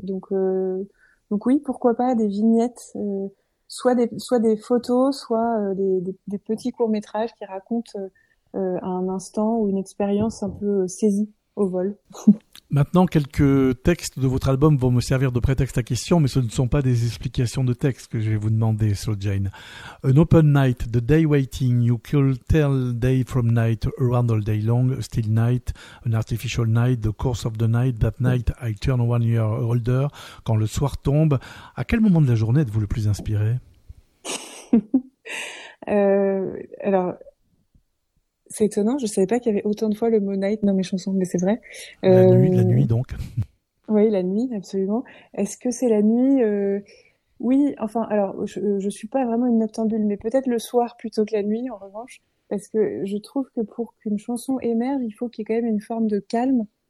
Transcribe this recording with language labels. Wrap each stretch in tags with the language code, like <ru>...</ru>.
<fr>Donc oui, pourquoi pas des vignettes. Soit des photos, soit des petits courts-métrages qui racontent un instant ou une expérience un peu saisie au vol. Maintenant, quelques textes de votre album vont me servir de prétexte à question, mais ce ne sont pas des explications de texte que je vais vous demander, Slow Jane.</fr> <en>An open night, the day waiting, you could tell day from night, around all day long, a still night, an artificial night, the course of the night, that night I turn 1 year older,</en> <fr>quand le soir tombe. À quel moment de la journée êtes-vous le plus inspiré? Alors... C'est étonnant, je ne savais pas qu'il y avait autant de fois le mot night dans mes chansons, mais c'est vrai. La nuit, donc. Oui, la nuit, absolument. Est-ce que c'est la nuit Oui, enfin, alors, je ne suis pas vraiment une noctambule, mais peut-être le soir plutôt que la nuit, en revanche, parce que je trouve que pour qu'une chanson émerge, il faut qu'il y ait quand même une forme de calme.</fr>